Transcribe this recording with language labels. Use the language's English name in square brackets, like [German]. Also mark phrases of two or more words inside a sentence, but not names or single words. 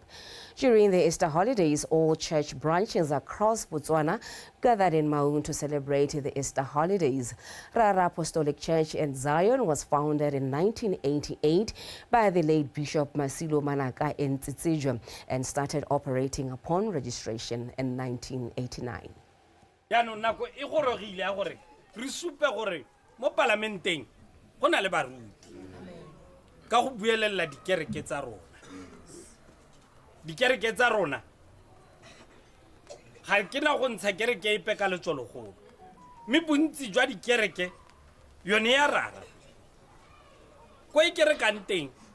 [English] During the Easter holidays, all church branches across Botswana gathered in Maun to celebrate the Easter holidays. Rara Apostolic Church in Zion was founded in 1988 by the late Bishop Masilo Manaka in Tsitsijwa and started operating upon registration in 1989. [Tswana] Yaanong nako e gorogile ya gore re supe gore mo parlamenteng go na le baruti ka go buelela dikereke tsa rona. Dikereke tsa rona ga ke na go ntsha kereke ipe ka letsologolo mme bontsi jwa dikereke yone ya rara ko e kerekang teng